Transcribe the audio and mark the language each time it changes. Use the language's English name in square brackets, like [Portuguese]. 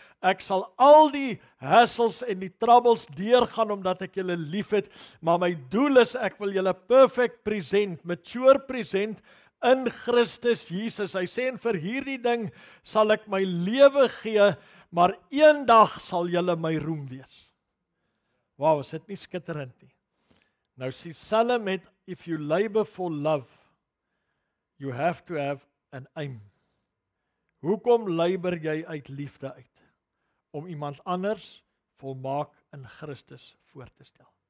[Afrikaans] Ek sal al die hassles en die troubles deurgaan omdat ek julle liefhet, maar my doel is ek wil julle [English] perfect present, mature present [Afrikaans] in Christus Jesus. Hy sê, en vir hierdie ding sal ek my lewe gee, maar eendag sal julle my roem wees. Wow, is dit nie skitterend nie? Nou sê Salle met, [English] if you labor for love, you have to have an aim. [Afrikaans] Hoekom labor jy uit liefde uit? Om iemand anders volmaak in Christus voor te stel.